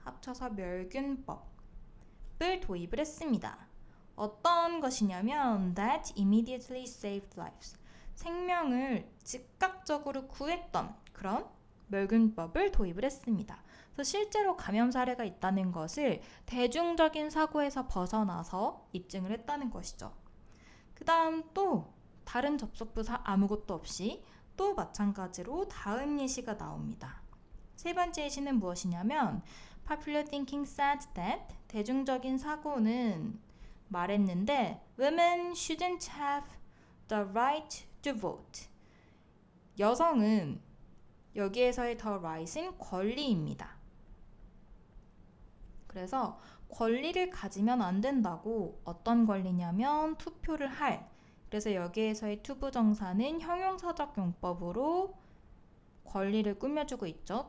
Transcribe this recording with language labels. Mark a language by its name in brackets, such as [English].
[Korean] 합쳐서 멸균법을 도입을 했습니다. 어떤 것이냐면 [English] that immediately saved lives. [Korean] 생명을 즉각적으로 구했던 그런 멸균법을 도입을 했습니다. 그래서 실제로 감염 사례가 있다는 것을 대중적인 사고에서 벗어나서 입증을 했다는 것이죠. 그 다음 또 다른 접속부사 아무것도 없이 또 마찬가지로 다음 예시가 나옵니다. 세 번째 예시는 무엇이냐면 [English] Popular thinking said that [Korean] 대중적인 사고는 말했는데 [English] Women shouldn't have the right to vote. [Korean] 여성은 여기에서의 the right은 권리입니다. 그래서 권리를 가지면 안 된다고. 어떤 권리냐면 투표를 할. 그래서 여기에서의 투부정사는 형용사적 용법으로 권리를 꾸며주고 있죠.